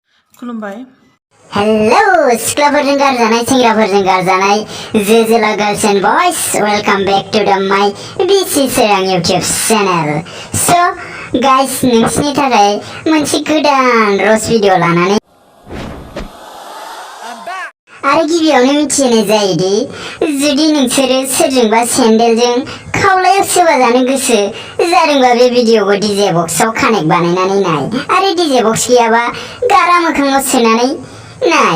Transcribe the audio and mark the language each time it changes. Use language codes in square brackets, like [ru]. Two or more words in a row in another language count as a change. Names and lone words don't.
[brx] खुलुमबाय। [en] हेलो [brx] सिख्लाफोरजों गारजानाय सेंग्राफोरजों गारजानाय जोला [en] girls and boys welcome back to the My BC Swaran YouTube channel. so guys [brx] नोंसिनि थाखाय मोनसे गोदान रस भिडिअ लानानै आरो गिबियावनो मिथिहोनाय जायोदि जुदि नोंसोरो सोरजोंबा सेन्देलजों खावलायाव सोबा जानो गोसो जादोंबा बे भिडिअखौ डीजे बक्सआव कानेक्ट बानायनानै नाय आरो डीजे बक्स गैयाबा गारा मोखाङाव सोनानै नाय।